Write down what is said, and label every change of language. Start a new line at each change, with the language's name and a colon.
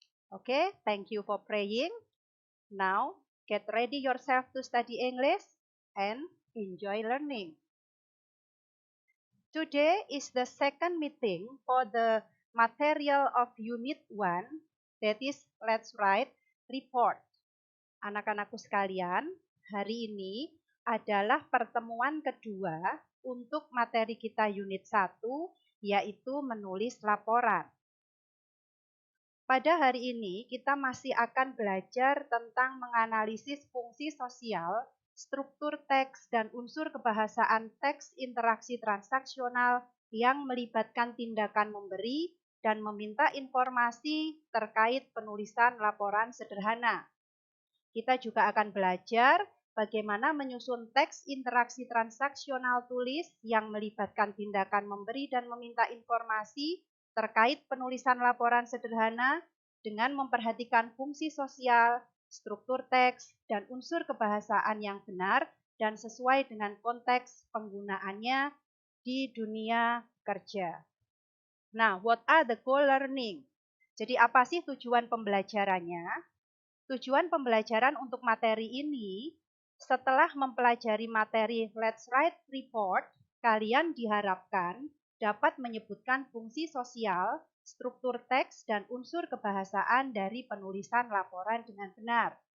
English: Okay, thank you for praying. Now, get ready yourself to study English and enjoy learning. Today is the second meeting for the material of Unit 1, that is, let's write report.
Indonesian: Anak-anakku sekalian, hari ini adalah pertemuan kedua untuk materi kita Unit 1, yaitu menulis laporan. Pada hari ini, kita masih akan belajar tentang menganalisis fungsi sosial, struktur teks, dan unsur kebahasaan teks interaksi transaksional yang melibatkan tindakan memberi dan meminta informasi terkait penulisan laporan sederhana. Kita juga akan belajar bagaimana menyusun teks interaksi transaksional tulis yang melibatkan tindakan memberi dan meminta informasi terkait penulisan laporan sederhana dengan memperhatikan fungsi sosial, struktur teks, dan unsur kebahasaan yang benar dan sesuai dengan konteks penggunaannya di dunia kerja.
English: Nah, what are the goal learning?
Indonesian: Jadi apa sih tujuan pembelajarannya? Tujuan pembelajaran untuk materi ini, setelah mempelajari materi Let's Write Report, kalian diharapkan dapat menyebutkan fungsi sosial, struktur teks, dan unsur kebahasaan dari penulisan laporan dengan benar.